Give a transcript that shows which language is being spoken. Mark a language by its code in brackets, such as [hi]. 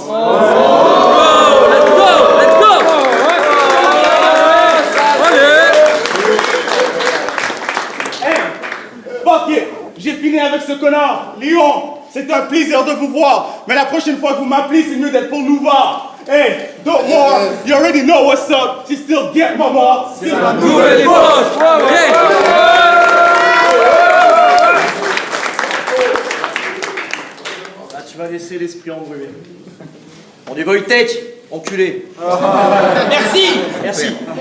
[en] Let's go! Hey, fuck it. [fr] J'ai fini avec ce connard. Lyon, c'était un plaisir de vous voir. Mais la prochaine fois que vous m'appelez, c'est mieux d'être pour nous voir. [en] Hey, don't worry, you already know what's up. Tu still get mama. [fr] C'est la nouvelle époque. Là, tu vas laisser l'esprit embrumé. On dit Wojtek, enculé. Merci.